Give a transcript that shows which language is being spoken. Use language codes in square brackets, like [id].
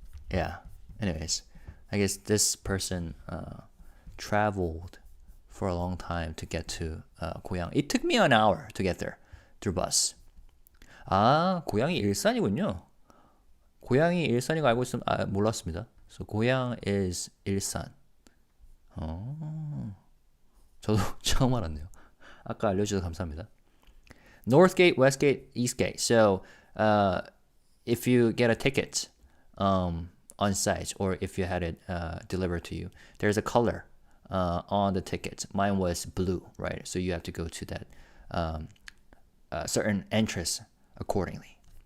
[en] Yeah. Anyways, I guess this person traveled for a long time to get to 고향. It took me an hour to get there through bus. [ko] 고향이 일산이군요. 고향이 일산인 거 알고 있으면 몰랐습니다. [en] So 고향 is 일산. [ko] 저도 처음 알았네요. 아까 알려주셔서 감사합니다. [en] Northgate, Westgate, Eastgate. So if you get a ticket on site or if you had it delivered to you, there's a color on the ticket. Mine was blue, right? So you have to go to that certain entrance accordingly.